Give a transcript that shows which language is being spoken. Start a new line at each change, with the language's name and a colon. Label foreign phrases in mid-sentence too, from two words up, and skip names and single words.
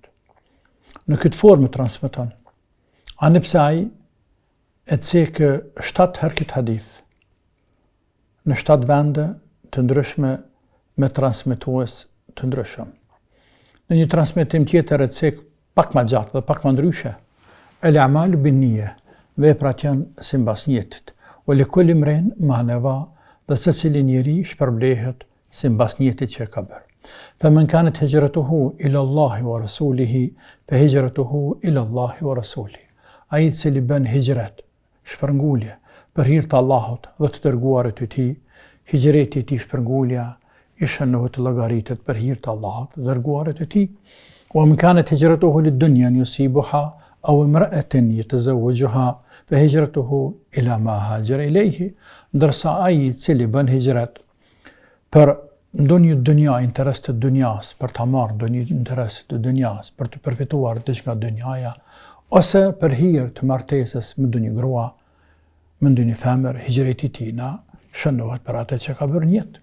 Albanian: Në këtë formë transmeton. Ani pse ai e cekë 7 herë këtë hadith, në 7 vende të ndryshme me transmetues të ndryshëm. Në një transmetim tjetër e cekë pak më gjatë dhe pak më ndryshe:
Arabic: الأعمال بالنية,
Albanian: veprat janë sipas niyetit.
Arabic: ولكل امرئ ما نوى,
Albanian: dhe secili njeri shpërblehet sipas niyetit që ka bërë.
Arabic: فمن كانت هجرته إلى الله ورسوله فهجرته إلى الله ورسوله.
Albanian: Ai cili bën hijret, shpërngulje për hir të Allahut dhe të dërguarit të tij, hijreti i tij shpërngulja i shënohet të llogaritet për hir të Allahut dhe dërguarit të tij.
Arabic: ومن كانت هجرته للدنيا يصيبها أو امرأة يتزوجها فهجرته إلى ما هاجر إليه.
Albanian: Ndërsa ai cili bën hijret për ndonjë dunja, interes të dunjas, për të marrë ndonjë interes të dunjas, për të përfituar diçka dunjaja, ose për hir të martesës me ndonjë grua, me ndonjë femër, hijreti i tij na shënohet për atë që ka bërë në jetë.